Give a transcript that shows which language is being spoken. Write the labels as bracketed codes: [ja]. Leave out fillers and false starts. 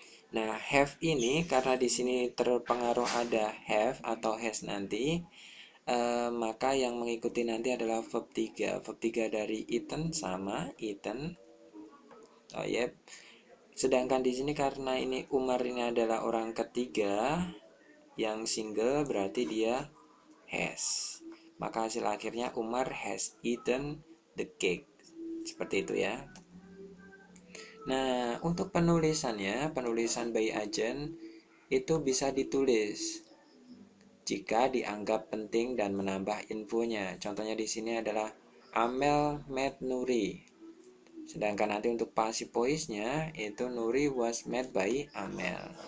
[id] Nah, have ini karena di sini terpengaruh ada have atau has nanti, maka yang mengikuti nanti adalah verb 3. Verb 3 dari eaten sama eaten. Sedangkan di sini karena ini Umar ini adalah orang ketiga yang single, berarti dia has. Maka hasil akhirnya [en] Umar has eaten the cake. [id] Seperti itu ya. Nah, untuk penulisannya, penulisan by agent itu bisa ditulis jika dianggap penting dan menambah infonya. Contohnya di sini adalah [en] Amel met Nuri. [id] Sedangkan nanti untuk passive voice-nya itu [en] Nuri was met by Amel.